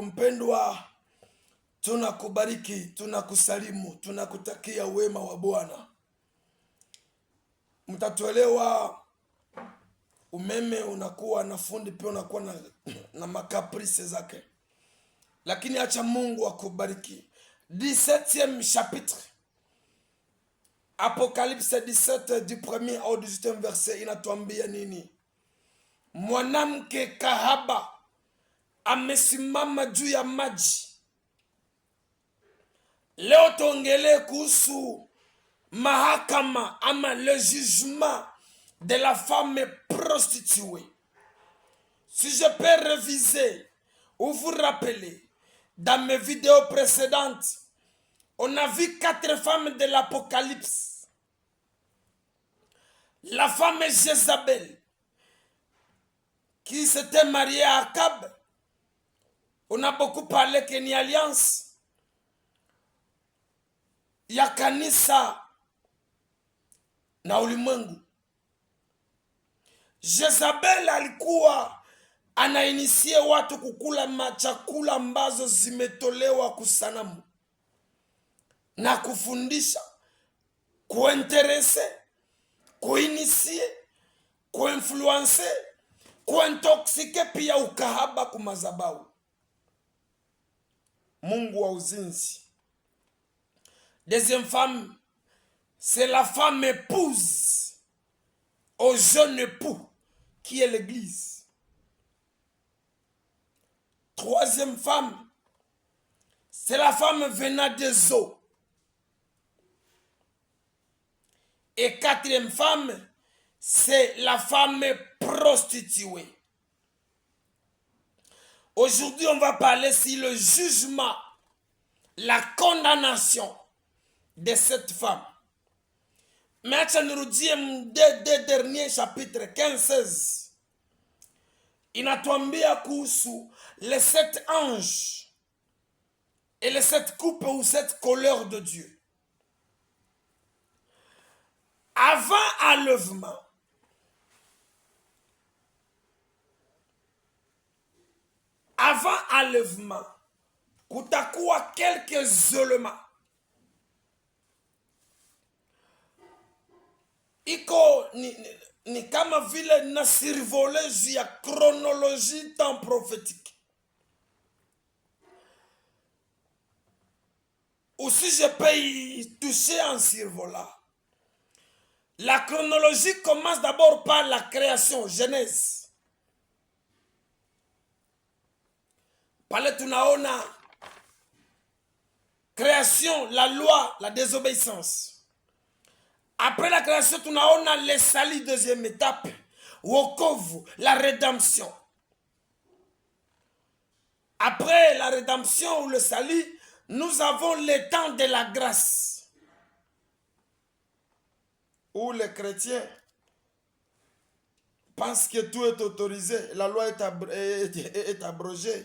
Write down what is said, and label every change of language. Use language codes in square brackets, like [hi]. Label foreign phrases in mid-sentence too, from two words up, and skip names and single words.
[sw] Mpendwa, tunakubariki, tunakusalimu, tunakutakia wema wa Bwana. Mtatuelewa, umeme unakuwa na fundi, pia unakuwa na makaprisi zake, lakini acha Mungu akubariki. [fr] 17e chapitre, Apocalypse 17 du 1er au 18e verset [sw] inatuambia nini? Mwanamke kahaba amesimama juu ya maji. Leo tuongelee kuhusu mahakama ama [fr] le jugement de la femme prostituée. Si je peux réviser ou vous rappeler, dans mes vidéos précédentes, on a vu 4 femmes de l'Apocalypse. La femme Jézabel, qui s'était mariée à Akab. On a beaucoup parlé qu'il y a une alliance. [sw] Ya kanisa na ulimwengu. Jezabel alikuwa anainisie watu kukula machakula ambazo zimetolewa kusanamu na kufundisha, kuinterese, kuinisie, kuinfluence, kuintoxike, pia ukahaba kumazabau. Mungu wa uzinzi. [fr] Deuxième femme, c'est la femme épouse au jeune époux qui est l'église. Troisième femme, c'est la femme venant des eaux. Et quatrième femme, c'est la femme prostituée. Aujourd'hui, on va parler sur le jugement, la condamnation de cette femme. Mais nous disons deux derniers chapitres, 15-16. [sw] Inatuambia kuhusu [fr] les 7 anges et les 7 coupes ou 7 colères de Dieu. Avant enlèvement, kutakuwa quelques éléments. [sw] Iko ni kama vile na survolé juu ya [fr] chronologie temps prophétique. Ou si je peux y toucher en survolant. La chronologie commence d'abord par la création, Genèse. [sw] Pale tunaona [fr] création, la loi, la désobéissance. Après la création, tunaona le salut, deuxième étape, wokovu, la rédemption. Après la rédemption ou le salut, nous avons le temps de la grâce, où les chrétiens pensent que tout est autorisé, la loi est abrogée.